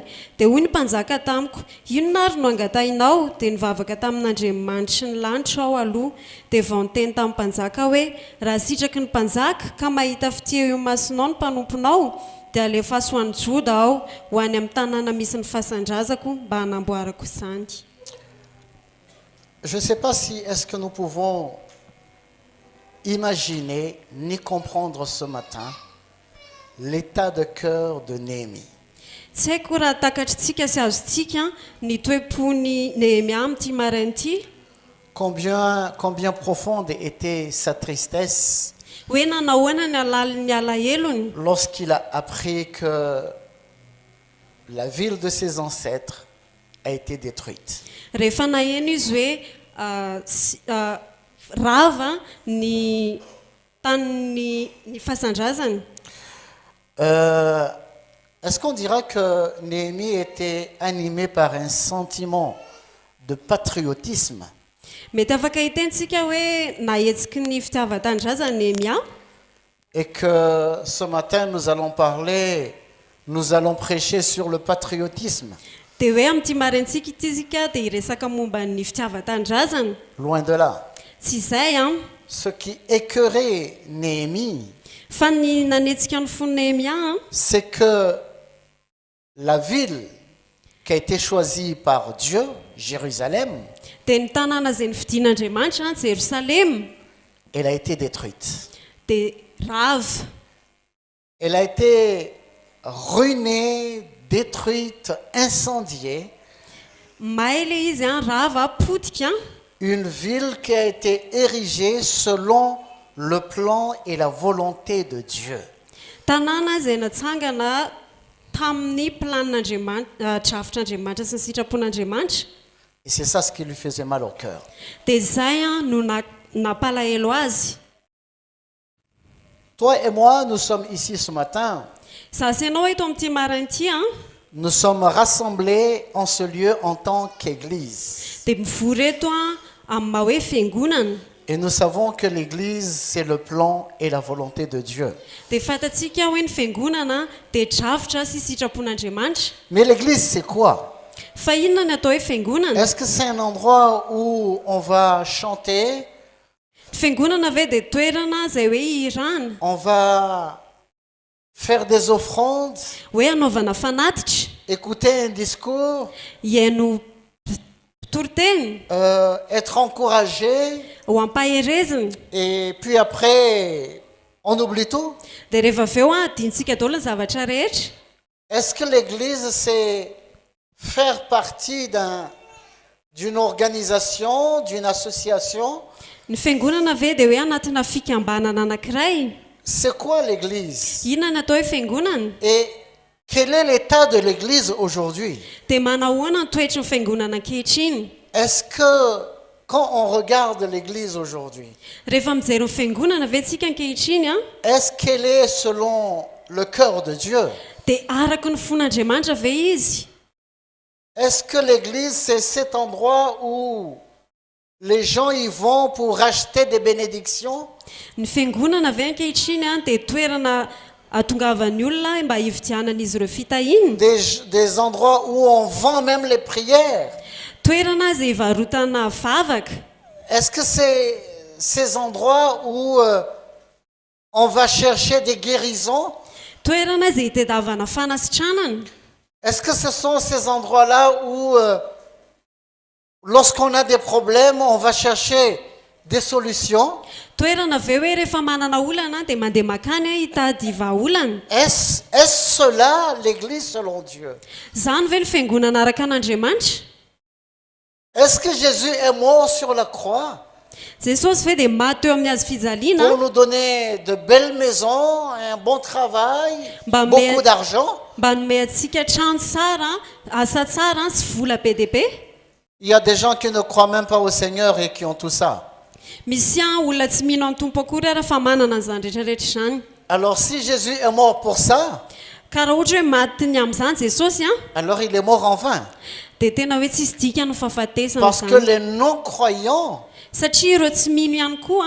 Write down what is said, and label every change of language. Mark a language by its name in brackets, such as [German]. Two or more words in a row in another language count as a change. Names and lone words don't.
[Malagasy] Dia hoy ny mpanjaka tamiko, inona ary no angatahinao? Dia nivavaka tamin'Andriamanitra sy ny lanitra aho aloha. Dia vao niteny tamin'ny mpanjaka hoe, raha sitraky ny mpanjaka ka mahita fiteo io masonao ny mpanomponao, dia alefaso ho an'ny Joda aho ho any amin'ny tanàna misy ny fasan-drazako mba hanamboarako izany. [French] Je ne sais pas si est-ce que nous pouvons imaginer ni comprendre ce matin l'état de cœur de Néhémie. [Malagasy] Tsy haiko raha takatritsika sy azontsika ny toe-pony Nehemia amin'ity maraina ity. [French] Combien profonde était sa tristesse [Malagasy] Hoe nanahoana ny alalin'ny alahelony [French] lorsqu'il a appris que la ville de ses ancêtres a été détruite. [Malagasy] rehefa naheno izy hoe rava ny tanin'ny fasan-drazany. [French] Est-ce qu'on dira que Néhémie était animé par un sentiment de patriotisme? [Malagasy] Mety afaka hitentsika hoe nahetsiky ny fitiavan-tanindrazany Nehemia. [French] Et que ce matin nous allons prêcher sur le patriotisme. [Malagasy] Dia hoe amin'ity maraintsika ity isika dia hiresaka momba ny fitiavan-tanindrazana. [French] Loin de là. [Malagasy] Tsy izay [French] Ce qui écœurait Néhémie, [Malagasy] fa ny nanetsika ny fony Nehemia [French] c'est que la ville qui a été choisie par Dieu, Jérusalem, [Malagasy] dia ny tanàna izay nividian'Andriamanitra Jérusalem [French] elle a été détruite. [Malagasy] dia rava. [French] Elle a été ruinée, détruite, incendiée. [Malagasy] May le izy rava potika. [French] Une ville qui a été érigée selon le plan et la volonté de Dieu. [Malagasy] Tanàna izay natsangana tamin'ny planin'Andriamanitra, drafitr'Andriamanitra sy ny sitrapon'Andriamanitra. [French] Et c'est ça ce qui lui faisait mal au cœur. [Malagasy] Dia izay no nampalahelo azy. [French] Toi et moi, nous sommes ici ce matin. [Malagasy] Sasy ianao eto amin'ity maraina ity [French] Nous sommes rassemblés en ce lieu en tant qu'Église. [Malagasy] dia mivory eto amin'ny maha hoe fiangonana. [French] Et nous savons que l'Église, c'est le plan et la volonté de Dieu. [Malagasy] Dia fatatsika hoe ny fiangonana dia drafitra sy sitrapon'Andriamanitra. [French] Mais l'Église, c'est quoi? [Malagasy] Fa inona ny atao hoe fiangonana? [French] Est-ce que c'est un endroit où on va chanter? [Malagasy] Fiangonana ve dia toerana izay hoe ihirana? [French] On va faire des offrandes, [Malagasy] hoe anaovana fanatitra, [French] écouter un discours, [Malagasy] hiaino toroteny, [French] être encouragé, [Malagasy] ho ampaherezina, [French] et puis après, on oublie tout. [Malagasy] dia rehefa avy eo adintsika daholo ny zavatra rehetra. [French] Est-ce que l'Église, c'est faire partie d'une organisation, d'une association? [Malagasy] Ny fiangonana ve dia hoe anatina fikambanana anankiray? [French] C'est quoi l'Église? [Malagasy] Inona ny atao hoe fiangonana? [French] Et quel est l'état de l'Église aujourd'hui? [Malagasy] Dia manahoana ny toetra ny fiangonana ankehitriny? [French] Est-ce que quand on regarde l'Église aujourd'hui, [Malagasy] Rehefa mijery ny fiangonana ve tsika ankehitriny [French] est-ce qu'elle est selon le cœur de Dieu? [Malagasy] dia araka ny fon'Andriamanitra ve izy? [French] Est-ce que l'Église, c'est cet endroit où les gens y vont pour acheter des bénédictions? [Malagasy] Ny fiangonana ve ankehitriny dia toerana atongavan'ny olona mba hividianan'izy ireo fitahiny? [French] Des endroits où on vend même les prières? [Malagasy] Toerana izay hivarotana vavaka? [French] Est-ce que c'est ces endroits où on va chercher des guérisons? [Malagasy] Toerana izay hitadiavana fanasitranana? [French] Est-ce que ce sont ces endroits-là où, lorsqu'on a des problèmes, on va chercher des solutions? [Malagasy] Toerana ve hoe rehefa manana olana dia mandeha makany hitady vahaolana? [French] Est-ce cela l'Église selon Dieu? [Malagasy] Zany ve ny fiangonana araka an'Andriamanitra? [French] Est-ce que Jésus est mort sur la croix [Malagasy] Jesosy ve dia maty eo amin'ny hazo fijaliana [French] pour nous donner de belles maisons, un bon travail, Bah, mais- beaucoup d'argent? [Malagasy] mba nome antsika trano tsara, asa tsara sy vola be dia be? [French] Il y a des gens qui ne croient même pas au Seigneur et qui ont tout ça. [Malagasy] Misy olona tsy mino amin'ny tompo akory ara fa manana an'izany rehetrarehetra izany. [French] Alors si Jésus est mort pour ça, [Malagasy] Ka raha ohatra hoe matiny amin'izany Jesosy [French] alors il est mort en vain. [Malagasy] dia tena hoe tsisy dikany fahafatesana [French] Parce que [Malagasy] izany. [French] les non-croyants, [Malagasy] Satria ireo tsy mino ihany koa